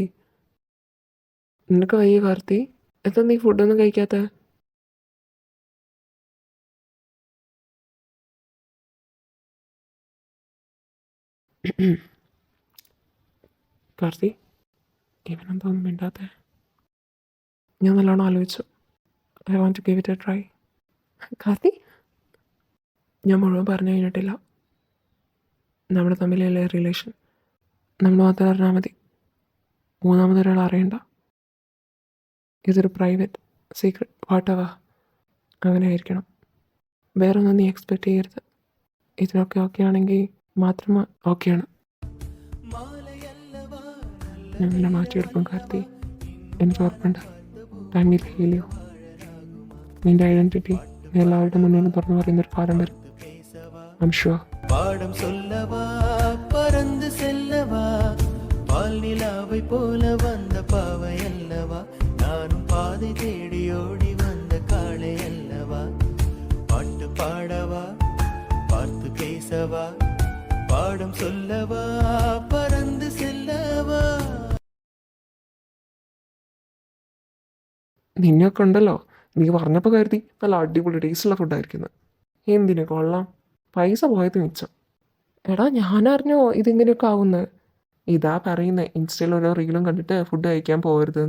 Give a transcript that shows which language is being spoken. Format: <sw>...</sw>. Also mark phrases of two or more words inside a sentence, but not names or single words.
<ml>നിനക്ക് വയ്യ കാർത്തി? എന്താ നീ ഫുഡൊന്നും കഴിക്കാത്ത? കാർത്തി, ഇവനെന്തോന്നും മിണ്ടാത്ത? ഞാൻ നല്ലോണം ആലോചിച്ചു.</ml> <en>I want to give it a try.</en> <ml>കാർത്തി, ഞാൻ മുഴുവൻ പറഞ്ഞു കഴിഞ്ഞിട്ടില്ല. നമ്മൾ തമ്മിലുള്ള റിലേഷൻ നമ്മൾ മാത്രം അറിഞ്ഞാൽ മതി. മൂന്നാമതൊരാൾ അറിയണ്ട. ഇതൊരു</ml> <en>private secret</en> <ml>വാട്ടവ അങ്ങനെ ആയിരിക്കണം. വേറൊന്നും നീ എക്സ്പെക്റ്റ് ചെയ്യരുത്. ഇതിനൊക്കെ ഓക്കെ ആണെങ്കിൽ മാത്രം ഓക്കെയാണ്. ഞാൻ നിന്നെ മാറ്റിയെടുക്കും കാർത്തി. എനിക്ക് ഉറപ്പുണ്ട്.</ml> <en>time will heal you.</en> <ml>നിന്റെ ഐഡൻറ്റിറ്റി നീ എല്ലാവരുടെ മുന്നിലും തുറന്നു പറയുന്നൊരു കാലം വരും.</ml> <en>I am sure.</en> <ta>பாடம் சொல்லவா பறந்து செல்லவா பால் நிலாவை போல வந்த பாவை அல்லவா நானும் பாதை தேடி ஓடி வந்த காளை அல்லவா பாட்டு பாடவா பார்த்து பேசவா பாடம் சொல்லவா பறந்து செல்லவா.</ta> <ml>നിന്നെയൊക്കെ ഉണ്ടല്ലോ, നീ പറഞ്ഞപ്പോൾ കരുതി നല്ല അടിപൊളി ടേസ്റ്റുള്ള ഫുഡായിരിക്കുന്നത്. എന്തിനു കൊള്ളാം, പൈസ പോയത് മിച്ചം. എടാ, ഞാനറിഞ്ഞോ ഇതിങ്ങനെയൊക്കെ ആവുന്നത്. ഇതാ പറയുന്നത്, ഇൻസ്റ്റയിൽ ഓരോ റീലും കണ്ടിട്ട് ഫുഡ് കഴിക്കാൻ പോകരുതെന്ന്.</ml>